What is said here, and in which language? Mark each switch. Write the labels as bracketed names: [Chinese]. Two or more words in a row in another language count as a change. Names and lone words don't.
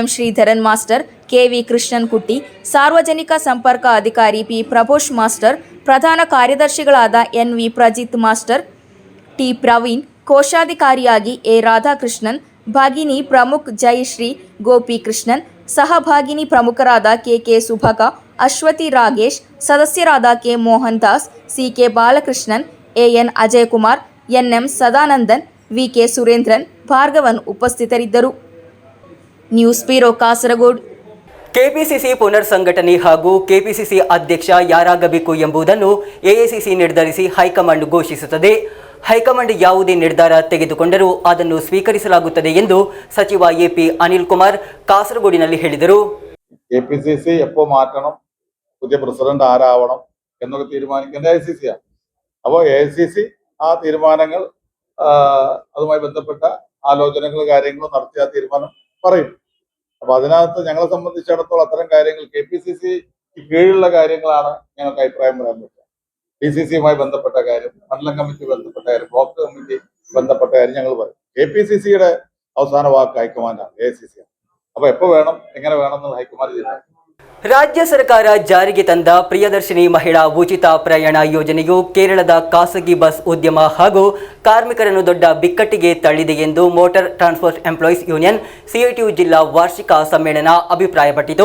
[Kannada] ಶ್ರೀಧರನ್ ಮಾಸ್ಟರ್, ಕೆವಿ ಕೃಷ್ಣನ್ ಕುಟ್ಟಿ, ಸಾರ್ವಜನಿಕ ಸಂಪರ್ಕ ಅಧಿಕಾರಿ ಪಿ ಪ್ರಭೋಷ್ ಮಾಸ್ಟರ್, ಪ್ರಧಾನ ಕಾರ್ಯದರ್ಶಿಗಳಾದ ಎನ್ವಿ ಪ್ರಜಿತ್ ಮಾಸ್ಟರ್, ಟಿ ಪ್ರವೀಣ್, ಕೋಶಾಧಿಕಾರಿಯಾಗಿ ಎ ರಾಧಾಕೃಷ್ಣನ್, ಭಾಗಿನಿ ಪ್ರಮುಖ್ ಜಯಶ್ರೀ ಗೋಪಿಕೃಷ್ಣನ್, ಸಹಭಾಗಿನಿ ಪ್ರಮುಖರಾದ ಕೆಕೆ ಸುಭಗ, ಅಶ್ವತಿ ರಾಗೇಶ್, ಸದಸ್ಯರಾದ ಕೆ ಮೋಹನ್ ದಾಸ್, ಸಿಕೆ ಬಾಲಕೃಷ್ಣನ್, ಎಎನ್ ಅಜಯಕುಮಾರ್, ಎನ್ಎಂ ಸದಾನಂದನ್, ವಿಕೆ ಸುರೇಂದ್ರನ್, ಭಾರ್ಗವನ್ ಉಪಸ್ಥಿತರಿದ್ದರು. ನ್ಯೂಸ್ ಬ್ಯೂರೋ ಕಾಸರಗೋಡು. ಕೆಪಿಸಿಸಿ ಪುನರ್ ಸಂಘಟನೆ ಹಾಗೂ ಕೆಪಿಸಿಸಿ ಅಧ್ಯಕ್ಷ ಯಾರಾಗಬೇಕು ಎಂಬುದನ್ನು ಎಐಸಿಸಿ ನಿರ್ಧರಿಸಿ ಹೈಕಮಾಂಡ್ ಘೋಷಿಸುತ್ತದೆ. ಹೈಕಮಾಂಡ್ ಯಾವುದೇ ನಿರ್ಧಾರ ತೆಗೆದುಕೊಂಡರೂ ಅದನ್ನು ಸ್ವೀಕರಿಸಲಾಗುತ್ತದೆ ಎಂದು സಚಿವ ಎಪಿ അനിൽ കുമാർ കാസർഗോഡിನಲ್ಲಿ ಹೇಳಿದರು. [Malayalam] കെപിസിസി എപ്പോ മാറ്റണം, പുതിയ പ്രസിഡന്റ് ആരാവണം എന്നൊക്കെ തീരുമാനിക്കേണ്ട ഐസിസി ആണ്. അപ്പോൾ എഐസിസി ആ തീരുമാനങ്ങൾ അതുമായി ബന്ധപ്പെട്ട ആലോചനകൾ കാര്യങ്ങൾ നടത്തിയ തീരുമാനം പറയും. അപ്പൊ അതിനകത്ത് ഞങ്ങളെ സംബന്ധിച്ചിടത്തോളം അത്തരം കാര്യങ്ങൾ കെപിസിസി കീഴിലുള്ള കാര്യങ്ങളാണ് ഞങ്ങൾക്ക് അഭിപ്രായം പറയാൻ പറ്റുക. ഡിസിസിയുമായി ബന്ധപ്പെട്ട കാര്യം, മണ്ഡലം കമ്മിറ്റി ബന്ധപ്പെട്ട കാര്യം, ബ്ലോക്ക് കമ്മിറ്റി ബന്ധപ്പെട്ട കാര്യം ഞങ്ങൾ പറയും. കെപിസിസിയുടെ അവസാന വാക്ക് ഹൈക്കമാൻഡാണ്, എഐസിസി ആണ്. അപ്പൊ എപ്പോ വേണം, എങ്ങനെ വേണം എന്ന് ഹൈക്കമാൻഡ് തീരുമാനിക്കും. [Kannada] ರಾಜ್ಯ ಸರ್ಕಾರ ಜಾರಿಗೆ ತಂದ ಪ್ರಿಯದರ್ಶಿನಿ ಮಹಿಳಾ ಉಚಿತ ಪ್ರಯಾಣ ಯೋಜನೆಯು ಕೇರಳದ ಖಾಸಗಿ ಬಸ್ ಉದ್ಯಮ ಹಾಗೂ ಕಾರ್ಮಿಕರನ್ನು ದೊಡ್ಡ ಬಿಕ್ಕಟ್ಟಿಗೆ ತಳ್ಳಿದೆ ಎಂದು ಮೋಟಾರ್ ಟ್ರಾನ್ಸ್ಪೋರ್ಟ್ ಎಂಪ್ಲಾಯೀಸ್ ಯೂನಿಯನ್ ಸಿಐಟಿಯು ಜಿಲ್ಲಾ ವಾರ್ಷಿಕ ಸಮ್ಮೇಳನ ಅಭಿಪ್ರಾಯಪಟ್ಟಿತು.